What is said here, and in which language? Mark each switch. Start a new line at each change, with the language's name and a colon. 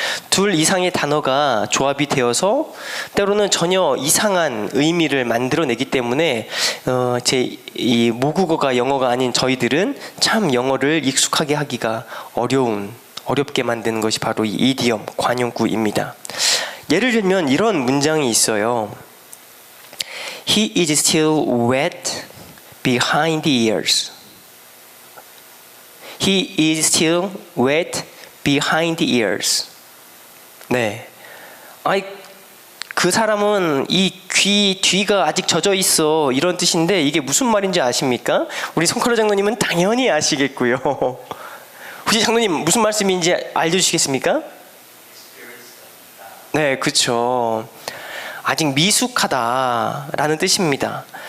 Korean: 둘 이상의 단어가 조합이 되어서 때로는 전혀 이상한 의미를 만들어내기 때문에 제 이 모국어가 영어가 아닌 저희들은 참 영어를 익숙하게 하기가 어렵게 만드는 것이 바로 이 이디엄, 관용구입니다. 예를 들면 이런 문장이 있어요.
English: He is still wet behind the ears. He is still wet behind the ears.
Korean: 네. 그 사람은 이 귀 뒤가 아직 젖어 있어 이런 뜻인데 이게 무슨 말인지 아십니까? 우리 손가락 장로님은 당연히 아시겠고요. 혹시 장로님 무슨 말씀인지 알려주시겠습니까? 네, 그렇죠. 아직 미숙하다라는 뜻입니다.